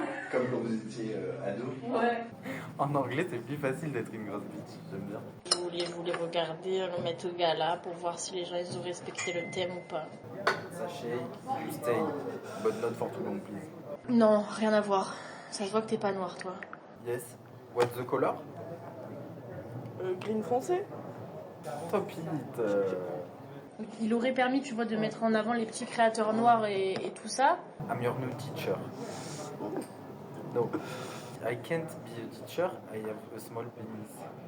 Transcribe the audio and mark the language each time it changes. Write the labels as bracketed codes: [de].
[fr] Comme quand vous étiez ado. Ouais. En anglais, c'est plus facile d'être une grosse bitch, j'aime bien. Je voulais regarder, le mettre au gala pour voir si les gens ils ont respecté le thème ou pas. [en] Sachet, you stay, but not for too long, please. [fr] Non, rien à voir. Ça se voit que t'es pas noir, toi. [en] Yes. What's the color? Green foncé? Stop it. [fr] il aurait permis, tu vois, de mettre en avant les petits créateurs noirs et tout ça. [en] I'm your new teacher. No, I can't be a teacher, I have a small penis.